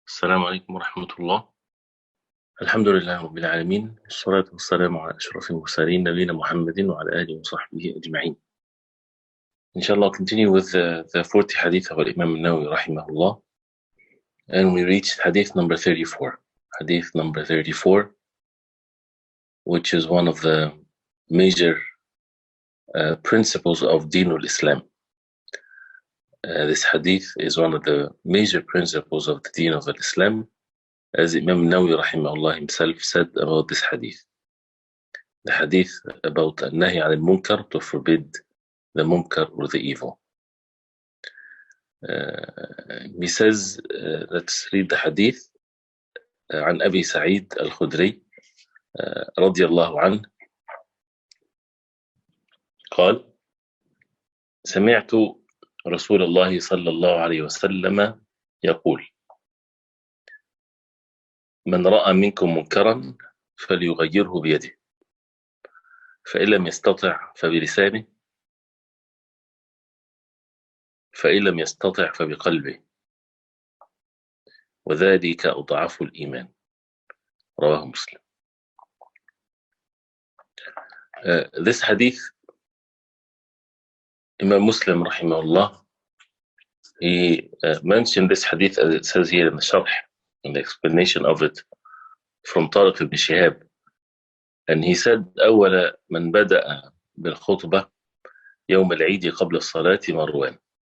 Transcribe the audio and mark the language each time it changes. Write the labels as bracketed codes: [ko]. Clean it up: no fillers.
[ar] السلام عليكم ورحمة الله. الحمد لله رب العالمين، والصلاة والسلام على أشرف المرسلين نبينا محمد وعلى آله وصحبه أجمعين. [en] Inshallah, continue with the 40 hadith of Imam An-Nawawi rahimahullah, and we reached hadith number 34. Hadith number 34, which is one of the major principles of Deen al-Islam. This hadith is one of the major principles of the Deen of Islam, as Imam An-Nawawi rahimahullah himself said about this hadith. The hadith about An-Nahi al-Munkar, to forbid the munkar or the evil. He says, let's read the hadith. [ar] عن أبي سعيد الخدري رضي الله عنه قال: سمعت رسول الله صلى الله عليه وسلم يقول: من رأى منكم منكرا فليغيره بيده، فإن لم يستطع فبلسانه، فإن لم يستطع فبقلبه، وذلك أضعف الإيمان. رواه مسلم. [en] This hadith, Imam Muslim rahimahullah, he mentioned this hadith as it says here in the sharh, in the explanation of it, from Tariq ibn Shihab, and he said: [ar] أول من بدأ بالخطبة يوم العيد قبل الصلاة مروان.